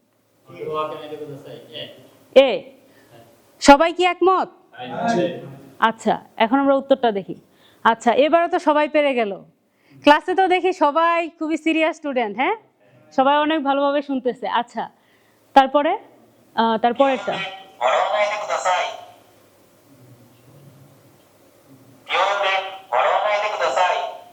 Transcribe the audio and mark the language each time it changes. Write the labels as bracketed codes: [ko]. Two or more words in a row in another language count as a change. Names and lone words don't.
[bn] এ। সবাই কি একমত? আচ্ছা, এখন আমরা উত্তরটা দেখি। আচ্ছা, এবারে তো সবাই পেরে গেল। ক্লাসে তো দেখি সবাই খুবই [en] serious student, [bn] হ্যাঁ, সবাই অনেক ভালোভাবে শুনতেছে। আচ্ছা, তারপরে তারপরেরটা [ja] 笑わないでください。病院で笑わないでください。